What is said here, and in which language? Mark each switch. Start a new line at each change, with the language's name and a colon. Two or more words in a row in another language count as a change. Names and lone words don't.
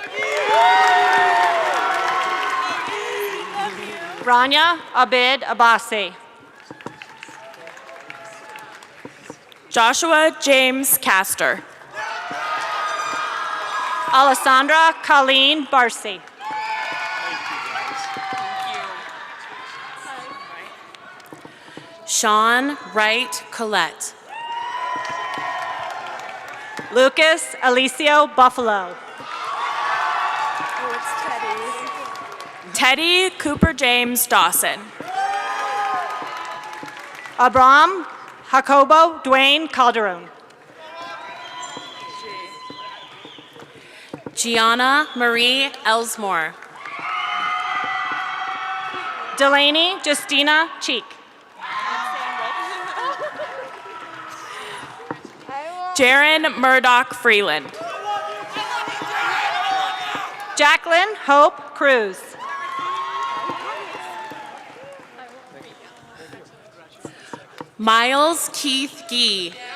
English: Rania Abid Abasi. Joshua James Castor. Alessandra Colleen Barcy. Sean Wright Collette. Lucas Alicio Buffalo. Teddy Cooper James Dawson. Abram Jacobo Dwayne Calderon. Gianna Marie Elsmore. Delaney Justina Cheek. Jaron Murdoch Freeland. Jacqueline Hope Cruz. Miles Keith Gee.